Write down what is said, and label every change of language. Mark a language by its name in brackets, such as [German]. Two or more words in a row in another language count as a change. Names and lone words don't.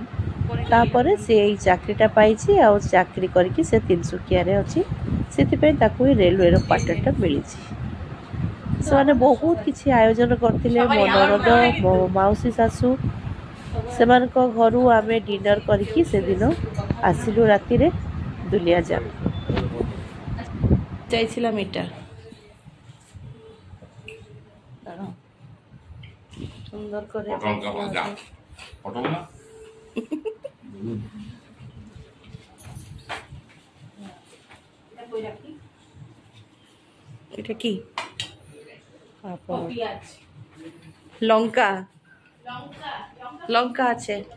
[Odia] ତାପରେ ସେ ଏଇ ଚାକିରିଟା ପାଇଛି, ଆଉ ଚାକିରି କରିକି ସେ ତିନିସୁକିଆରେ ଅଛି। ସେଥିପାଇଁ ତାକୁ ଏଇ ରେଲୱେର କ୍ୱାର୍ଟରଟା ମିଳିଛି। ସେମାନେ ବହୁତ କିଛି ଆୟୋଜନ କରିଥିଲେ। ମୋ ନଣନ୍ଦ, ମୋ ମାଉସୀ ଶାଶୁ, ସେମାନଙ୍କ ଘରୁ ଆମେ ଡିନର କରିକି ସେଦିନ ଆସିଲୁ ରାତିରେ ଦୁଲିଆଜାନ। [Bangla] চাইছিলাম এটা সুন্দর করে এটা কি লঙ্কা, লঙ্কা আছে।